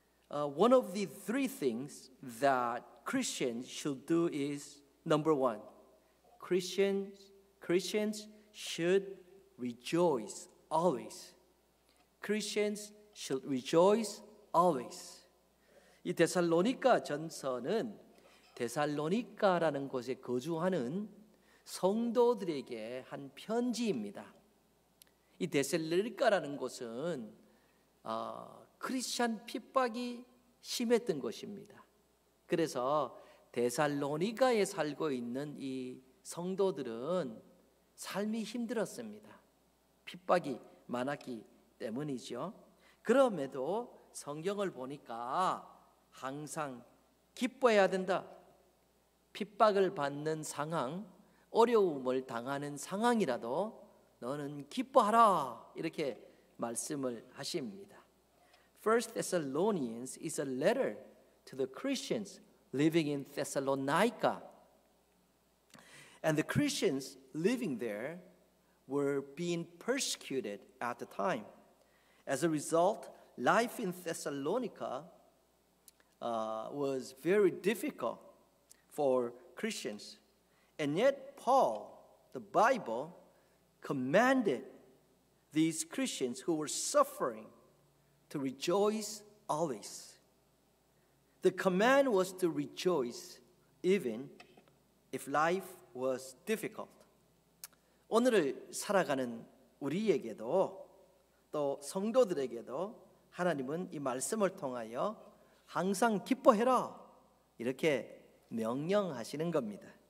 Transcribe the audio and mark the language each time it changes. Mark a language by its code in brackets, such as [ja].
[en] One of the three things that Christians should do is, number one, Christians should rejoice always. Christians should rejoice always. [ko] 이 데살로니가 전서는 데살로니가라는 곳에 거주하는 성도들에게 한 편지입니다. 이 데살로니가라는 곳은 크리스찬 핍박이 심했던 곳입니다. 그래서 데살로니가에 살고 있는 이 성도들은 삶이 힘들었습니다. 핍박이 많았기 때문이죠. 그럼에도 성경을 보니까 항상 기뻐해야 된다. 핍박을 받는 상황, 어려움을 당하는 상황이라도 너는 기뻐하라 이렇게 말씀을 하십니다. [en] 1 Thessalonians is a letter to the Christians living in Thessalonica. And the Christians living there were being persecuted at the time. As a result, life in Thessalonica was very difficult for Christians. And yet Paul, the Bible, commanded these Christians who were suffering to rejoice always. The command was to rejoice even if life was difficult. [ko] 오늘을 살아가는 우리에게도 또 성도들에게도 하나님은 이 말씀을 통하여 항상 기뻐해라 이렇게 명령하시는 겁니다.